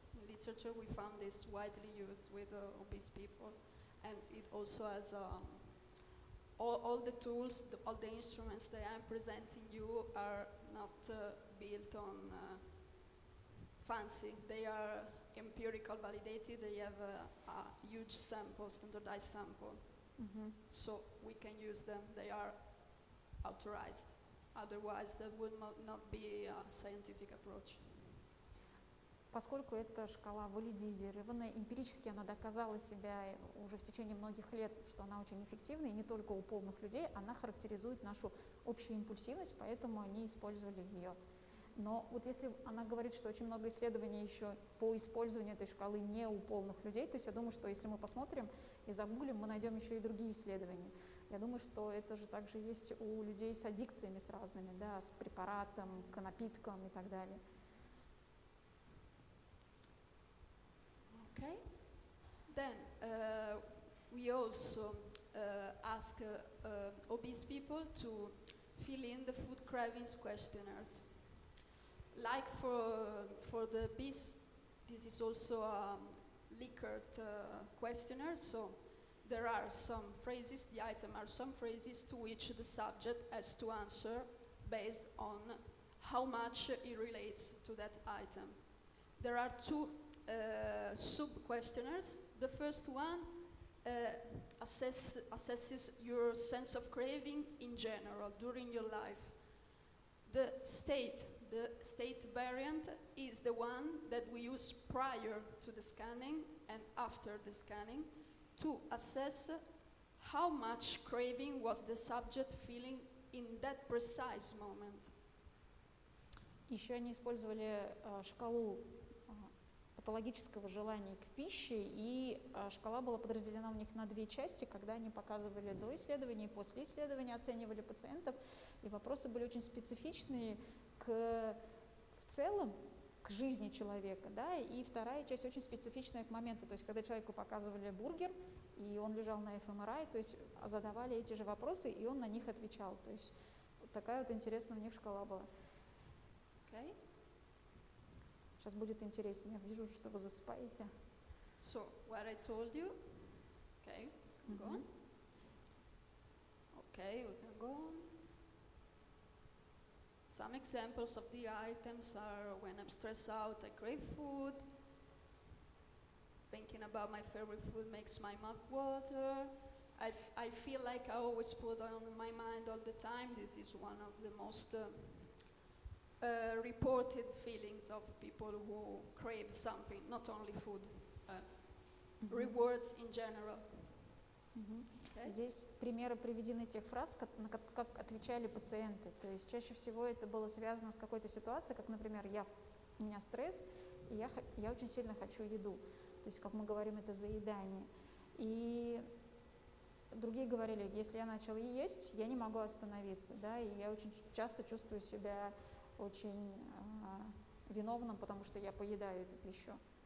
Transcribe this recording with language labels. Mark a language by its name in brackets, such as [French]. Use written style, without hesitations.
[English] In literature we found this widely used with obese people, and it also has all the tools, all the instruments that I'm presenting you are not built on fancy. They are empirical validated, they have a huge sample, standardized sample. So we can use them, they are authorized. Otherwise, that would not be a scientific approach. [Russian] Поскольку эта шкала валидизированная, эмпирически она доказала себя уже в течение многих лет, что она очень эффективна, и не только у полных людей, она характеризует нашу общую импульсивность, поэтому они использовали ее. Но вот если она говорит, что очень много исследований еще по использованию этой шкалы не у полных людей, то есть я думаю, что если мы посмотрим и загуглим, мы найдем еще и другие исследования. Я думаю, что это же также есть у людей с аддикциями с разными, да, с препаратом, к напиткам и так далее. [English] Okay. Then we also ask obese people to fill in the food cravings questionnaires. Like for the obese, this is also a Likert questionnaire, so there are some phrases, the item are some phrases to which the subject has to answer based on how much it relates to that item. There are two sub-questionnaires. The first one assesses your sense of craving in general during your life. The state variant is the one that we use prior to the scanning and after the scanning to assess how much craving was the subject feeling in that precise moment. [Russian] Еще они использовали шкалу патологического желания к пище, и шкала была подразделена у них на две части, когда они показывали до исследования и после исследования, оценивали пациентов, и вопросы были очень специфичные в целом к жизни человека, да, и вторая часть очень специфичная к моменту, то есть когда человеку показывали бургер, и он лежал на ФМРИ, то есть задавали эти же вопросы, и он на них отвечал, то есть вот такая вот интересная у них шкала была. [English] Okay. [Russian] Сейчас будет интереснее, я вижу, что вы засыпаете. [English] So, what I told you, okay, go on. Okay, we can go on. Some examples of the items are when I'm stressed out, I crave food. Thinking about my favorite food makes my mouth water. I feel like I always put on my mind all the time. This is one of the most reported feelings of people who crave something, not only food, rewards in general. Okay. [Russian] Здесь примеры приведены тех фраз, как отвечали пациенты. То есть чаще всего это было связано с какой-то ситуацией, как, например, у меня стресс, и я очень сильно хочу еду. То есть, как мы говорим, это заедание. И другие говорили, если я начал есть, я не могу остановиться, да, и я очень часто чувствую себя очень виновным, потому что я поедаю эту пищу.